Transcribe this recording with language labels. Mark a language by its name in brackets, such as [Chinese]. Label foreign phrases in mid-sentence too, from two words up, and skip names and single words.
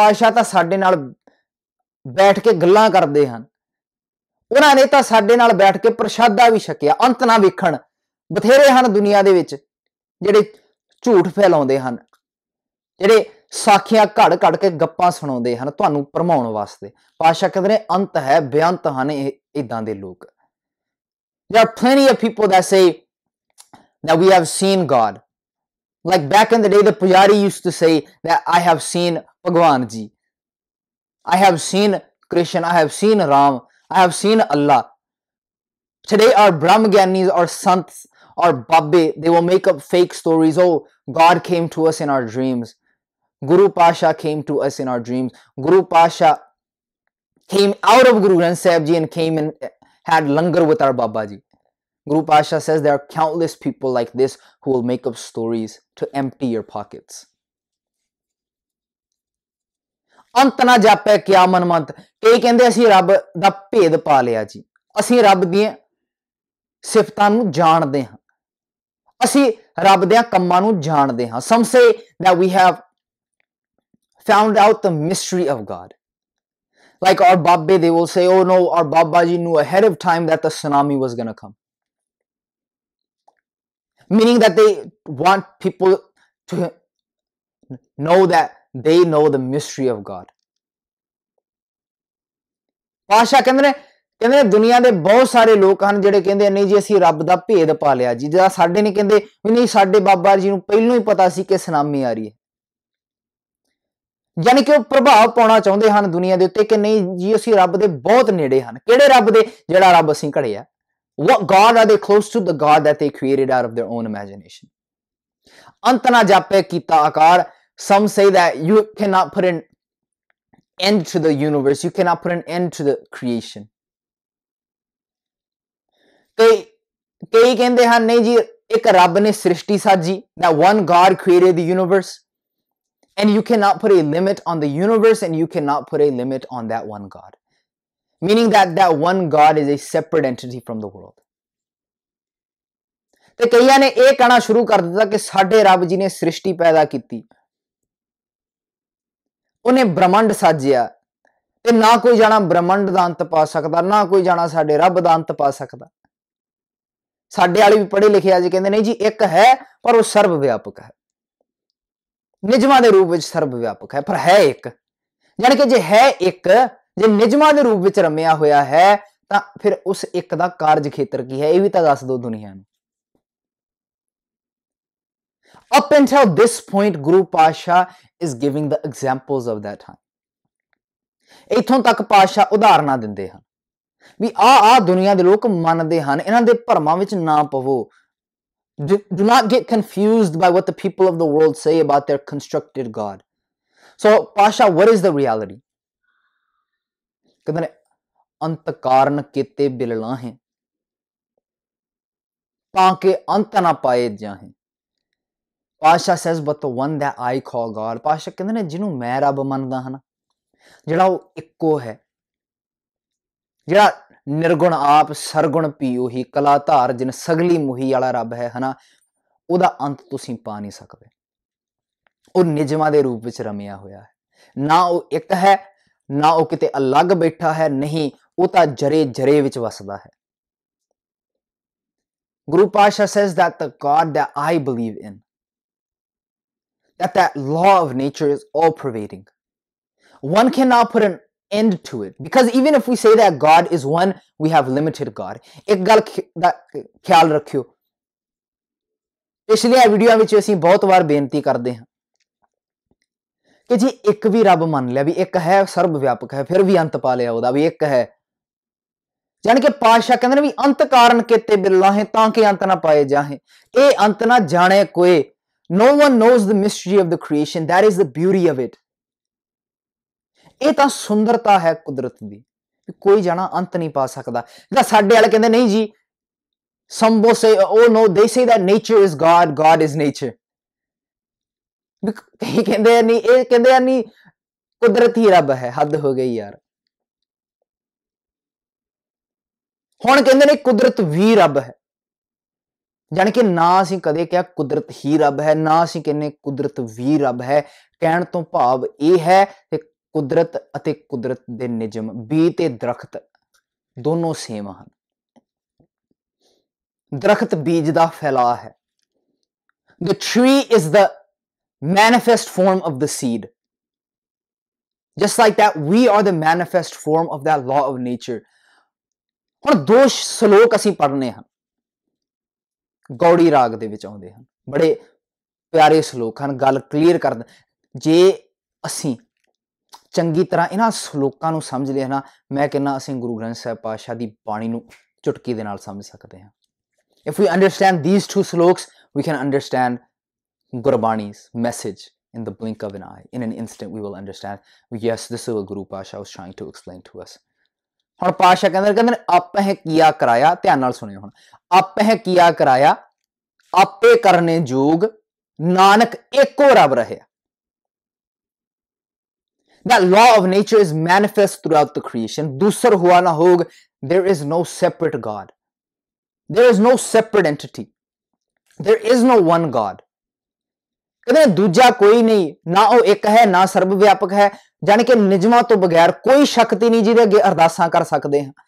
[Punjabi] ਗੁਰੂ ਪਾਤਸ਼ਾਹ ਤਾਂ ਸਾਡੇ ਨਾਲ ਬੈਠ ਕੇ ਗੱਲਾਂ ਕਰਦੇ ਹਨ, ਉਹਨਾਂ ਨੇ ਤਾਂ ਸਾਡੇ ਨਾਲ ਬੈਠ ਕੇ ਪ੍ਰਸ਼ਾਦਾ ਵੀ ਛਕਿਆ। ਅੰਤ ਨਾ ਵੇਖਣ ਬਥੇਰੇ ਹਨ ਦੁਨੀਆ ਦੇ ਵਿੱਚ ਜਿਹੜੇ ਝੂਠ ਫੈਲਾਉਂਦੇ ਹਨ, ਜਿਹੜੇ ਸਾਖੀਆਂ ਘੜ ਘੜ ਕੇ ਗੱਪਾਂ ਸੁਣਾਉਂਦੇ ਹਨ ਤੁਹਾਨੂੰ ਭਰਮਾਉਣ ਵਾਸਤੇ। ਪਾਤਸ਼ਾਹ ਕਹਿੰਦੇ ਨੇ ਅੰਤ ਹੈ, ਬੇਅੰਤ ਹਨ ਇਦਾਂ ਦੇ ਲੋਕ। [English] There are plenty of people that say that we have seen God. Like back in the day, the Pujari used to say that I have seen Bhagwan Ji. I have seen Krishna. I have seen Ram. I have seen Allah. Today, our Brahmagyanis, our Sants, our Babbe, they will make up fake stories. Oh, God came to us in our dreams. Guru Pasha came to us in our dreams. Guru Pasha came out of Guru Granth Sahib Ji and came and had langar with our Baba Ji. Guru Pasha says there are countless people like this who will make up stories to empty your pockets. [Punjabi] ਅੰਤ ਨਾ ਜਾਪੇ ਕਿਆ ਮਨਮੰਤ। ਕਈ ਕਹਿੰਦੇ ਅਸੀਂ ਰੱਬ ਦਾ ਭੇਦ ਪਾ ਲਿਆ ਜੀ, ਅਸੀਂ ਰੱਬ ਦੀਆਂ ਸਿਫਤਾਂ ਨੂੰ ਜਾਣਦੇ ਹਾਂ, ਅਸੀਂ ਰੱਬ ਦੇ ਕੰਮਾਂ ਨੂੰ ਜਾਣਦੇ ਹਾਂ। [English] Some say that we have found out the mystery of God. Like our Babbe, they will say, oh no, our Babaji knew ahead of time that the tsunami was going to come. Meaning that they want people to know that they know the mystery of God. [Punjabi] ਪਾਸ਼ਾ ਕਹਿੰਦੇ ਦੁਨੀਆ ਦੇ ਬਹੁਤ ਸਾਰੇ ਲੋਕ ਹਨ ਜਿਹੜੇ ਕਹਿੰਦੇ ਨਹੀਂ ਜੀ ਅਸੀਂ ਰੱਬ ਦਾ ਭੇਦ ਪਾ ਲਿਆ ਜੀ। ਜਿਹੜਾ ਸਾਡੇ ਨੇ ਕਹਿੰਦੇ ਵੀ ਨਹੀਂ ਸਾਡੇ ਬਾਬਾ ਜੀ ਨੂੰ ਪਹਿਲਾਂ ਹੀ ਪਤਾ ਸੀ ਕਿ ਸੁਨਾਮੀ ਆ ਰਹੀ ਹੈ। ਯਾਨੀ ਕਿ ਉਹ ਪ੍ਰਭਾਵ ਪਾਉਣਾ ਚਾਹੁੰਦੇ ਹਨ ਦੁਨੀਆ ਦੇ ਉੱਤੇ ਕਿ ਨਹੀਂ ਜੀ ਅਸੀਂ ਰੱਬ ਦੇ ਬਹੁਤ ਨੇੜੇ ਹਨ। ਕਿਹੜੇ ਰੱਬ ਦੇ? ਜਿਹੜਾ ਰੱਬ ਅਸੀਂ ਘੜਿਆ। [English] What God are they close to? The God that they created out of their own imagination. [Punjabi] ਅੰਤ ਨਾ ਜਾਪੇ ਕੀਤਾ ਆਕਾਰ। [English] Some say that you cannot put an end to the universe. You cannot put an end to the creation. [Punjabi] ਕਈ ਕਹਿੰਦੇ ਹਨ ਨਹੀਂ ਜੀ ਇੱਕ ਰੱਬ ਨੇ ਸ੍ਰਿਸ਼ਟੀ ਸਾਜੀ। [English] That one God created the universe. And you cannot put a limit on the universe and you cannot put a limit on that one God. Meaning that that one God is a separate entity from the world. [Punjabi] ਤੇ ਕਈਆਂ ਨੇ ਇਹ ਕਹਿਣਾ ਸ਼ੁਰੂ ਕਰ ਦਿੱਤਾ ਕਿ ਸਾਡੇ ਰੱਬ ਜੀ ਨੇ ਸ੍ਰਿਸ਼ਟੀ ਪੈਦਾ ਕੀਤੀ, ਉਹਨੇ ਬ੍ਰਹਮੰਡ ਸਾਜਿਆ ਤੇ ਨਾ ਕੋਈ ਜਾਣਾ ਬ੍ਰਹਮੰਡ ਦਾ ਅੰਤ ਪਾ ਸਕਦਾ, ਨਾ ਕੋਈ ਜਾਣਾ ਸਾਡੇ ਰੱਬ ਦਾ ਅੰਤ ਪਾ ਸਕਦਾ। ਸਾਡੇ ਵਾਲੇ ਵੀ ਪੜ੍ਹੇ ਲਿਖੇ ਅੱਜ ਕਹਿੰਦੇ ਨਹੀਂ ਜੀ ਇੱਕ ਹੈ ਪਰ ਉਹ ਸਰਵ ਵਿਆਪਕ ਹੈ, ਨਿਜਮਾਂ ਦੇ ਰੂਪ ਵਿੱਚ ਸਰਵ ਵਿਆਪਕ ਹੈ, ਪਰ ਹੈ ਇੱਕ। ਯਾਨੀ ਕਿ ਜੇ ਹੈ ਇੱਕ, ਜੇ ਨਿਜਮਾਂ ਦੇ ਰੂਪ ਵਿੱਚ ਰਮਿਆ ਹੋਇਆ ਹੈ ਤਾਂ ਫਿਰ ਉਸ ਇੱਕ ਦਾ ਕਾਰਜ ਖੇਤਰ ਕੀ ਹੈ ਇਹ ਵੀ ਤਾਂ ਦੱਸ ਦਿਓ ਦੁਨੀਆ ਨੂੰ। [English] Up until this point, Guru Pasha is giving the examples of that time. [Punjabi] ਇੱਥੋਂ ਤੱਕ ਪਾਤਸ਼ਾਹ ਉਦਾਹਰਨਾਂ ਦਿੰਦੇ ਹਨ ਵੀ ਆ ਦੁਨੀਆ ਦੇ ਲੋਕ ਮੰਨਦੇ ਹਨ, ਇਹਨਾਂ ਦੇ ਭਰਮਾਂ ਵਿੱਚ ਨਾ ਪਵੋ। [English] Do not get confused by what the people of the world say about their constructed God. So, Pasha, what is the reality? [Punjabi] ਕਹਿੰਦੇ ਨੇ ਅੰਤ ਕਾਰਨ ਕੀਤੇ ਬਿਲਲਾਹੇ ਤਾਂ ਕਿ ਅੰਤ ਨਾ ਪਾਏ ਜਾਹੇ। [English] Pasha says, but the one that I call God. [Punjabi] Pasha ਕਹਿੰਦੇ ਨੇ ਜਿਹਨੂੰ ਮੈਂ ਰੱਬ ਮੰਨਦਾ ਹਾਂ, ਜਿਹੜਾ ਉਹ ਇੱਕੋ ਹੈ, ਜਿਹੜਾ ਨਿਰਗੁਣ ਆਪ ਸਰਗੁਣ ਪੀ ਉਹੀ ਕਲਾ ਧਾਰ ਜਿਨ ਸਗਲੀ ਮੁਹੀ ਵਾਲਾ ਰੱਬ ਹੈ ਹਨਾ, ਉਹਦਾ ਅੰਤ ਤੁਸੀਂ ਪਾ ਨਹੀਂ ਸਕਦੇ। ਉਹ ਨਿਜਮਾਂ ਦੇ ਰੂਪ ਵਿੱਚ ਰਮਿਆ ਹੋਇਆ ਹੈ, ਨਾ ਉਹ ਇੱਕ ਹੈ ਨਾ ਉਹ ਕਿਤੇ ਅਲੱਗ ਬੈਠਾ ਹੈ, ਨਹੀਂ ਉਹ ਤਾਂ ਜਰੇ ਜਰੇ ਵਿੱਚ ਵਸਦਾ ਹੈ। [English] Guru Pasha says that the God that I believe in, that law of nature is all pervading. One cannot put an end to it, because even if we say that God is one, we have limited God. [Punjabi] ਇੱਕ ਗੱਲ ਦਾ ਖਿਆਲ ਰੱਖਿਓ, ਪਿਛਲੀਆਂ ਵੀਡੀਓ ਵਿੱਚ ਅਸੀਂ ਬਹੁਤ ਵਾਰ ਬੇਨਤੀ ਕਰਦੇ ਹਾਂ ਕਿ ਜੀ ਇੱਕ ਵੀ ਰੱਬ ਮੰਨ ਲਿਆ ਵੀ ਇੱਕ ਹੈ, ਸਰਬ ਵਿਆਪਕ ਹੈ, ਫਿਰ ਵੀ ਅੰਤ ਪਾ ਲਿਆ ਉਹਦਾ ਵੀ ਇੱਕ ਹੈ। ਜਾਣੀ ਕਿ ਪਾਤਸ਼ਾਹ ਕਹਿੰਦੇ ਨੇ ਵੀ ਅੰਤ ਕਾਰਨ ਕੀਤੇ ਬਿਰਲਾਹੇ ਤਾਂ ਕਿ ਅੰਤ ਨਾ ਪਾਏ ਜਾਹੇ। ਇਹ ਅੰਤ ਨਾ ਜਾਣੇ ਕੋਏ। [English] No one knows the mystery of the creation. That is the beauty of it. [Punjabi] ਇਹ ਤਾਂ ਸੁੰਦਰਤਾ ਹੈ ਕੁਦਰਤ ਦੀ, ਕੋਈ ਜਾਣਾ ਅੰਤ ਨਹੀਂ ਪਾ ਸਕਦਾ। ਜਿਹੜਾ ਸਾਡੇ ਵਾਲੇ ਕਹਿੰਦੇ ਨਹੀਂ ਜੀ, [English] some will say, oh no, they say that nature is God, God is nature. [Punjabi] ਕਈ ਕਹਿੰਦੇ ਨਹੀਂ, ਇਹ ਕਹਿੰਦੇ ਨਹੀਂ ਕੁਦਰਤ ਹੀ ਰੱਬ ਹੈ। ਹੱਦ ਹੋ ਗਈ ਯਾਰ। ਹੁਣ ਕਹਿੰਦੇ ਨੇ ਕੁਦਰਤ ਵੀ ਰੱਬ ਹੈ, ਜਾਣੀ ਕਿ ਨਾ ਅਸੀਂ ਕਦੇ ਕਿਹਾ ਕੁਦਰਤ ਹੀ ਰੱਬ ਹੈ, ਨਾ ਅਸੀਂ ਕਹਿੰਦੇ ਕੁਦਰਤ ਵੀ ਰੱਬ ਹੈ। ਕਹਿਣ ਤੋਂ ਭਾਵ ਇਹ ਹੈ ਕਿ ਕੁਦਰਤ ਅਤੇ ਕੁਦਰਤ ਦੇ ਨਿਯਮ, ਬੀ ਤੇ ਦਰਖਤ ਦੋਨੋਂ ਸੇਮ ਹਨ। ਦਰਖਤ ਬੀਜ ਦਾ ਫੈਲਾਅ ਹੈ। [English] The tree is the manifest form of the seed. Just like that, we are the manifest form of that law of nature. [Punjabi] ਹੁਣ ਦੋ ਸ਼ਲੋਕ ਅਸੀਂ ਪੜ੍ਹਨੇ ਹਨ, ਗੌੜੀ ਰਾਗ ਦੇ ਵਿੱਚ ਆਉਂਦੇ ਹਨ, ਬੜੇ ਪਿਆਰੇ ਸ਼ਲੋਕ ਹਨ, ਗੱਲ ਕਲੀਅਰ ਕਰ ਦਿੰਦੇ। ਜੇ ਅਸੀਂ ਚੰਗੀ ਤਰ੍ਹਾਂ ਇਹਨਾਂ ਸ਼ਲੋਕਾਂ ਨੂੰ ਸਮਝ ਲਿਆ ਨਾ, ਮੈਂ ਕਹਿੰਦਾ ਅਸੀਂ ਗੁਰੂ ਗ੍ਰੰਥ ਸਾਹਿਬ ਪਾਤਸ਼ਾਹ ਦੀ ਬਾਣੀ ਨੂੰ ਚੁਟਕੀ ਦੇ ਨਾਲ ਸਮਝ ਸਕਦੇ ਹਾਂ। [English] If we understand these two sloks, we can understand Gurbani's message in the blink of an eye. In an instant, we will understand, yes, this is what Guru Pasha was trying to explain to us. [Punjabi] ਹੁਣ ਪਾਸ਼ਾ ਕਹਿੰਦੇ ਆਪਹਿ ਕੀਆ ਕਰਾਇਆ, ਧਿਆਨ ਨਾਲ ਸੁਣਿਓ ਹੁਣ, ਆਪਹਿ ਕੀਆ ਕਰਾਇਆ ਆਪੇ ਕਰਨੇ ਜੋਗ, ਨਾਨਕ ਏਕੋ ਰਬ ਰਹਿਆ। [English] That law of nature is manifest throughout the creation. [Punjabi] ਦੂਸਰ ਹੁਆ ਨਾ ਹੋਗ, [English] there is no separate God. There is no separate entity. There is no one God. [Punjabi] ਕਹਿੰਦੇ ਦੂਜਾ ਕੋਈ ਨਹੀਂ, ਨਾ ਉਹ ਇੱਕ ਹੈ ਨਾ ਸਰਬ ਵਿਆਪਕ ਹੈ, ਜਾਣੀ ਕਿ ਨਿਯਮਾਂ ਤੋਂ ਬਗੈਰ ਕੋਈ ਸ਼ਕਤੀ ਨਹੀਂ ਜਿਹਦੇ ਅੱਗੇ ਅਰਦਾਸਾਂ ਕਰ ਸਕਦੇ ਹਾਂ।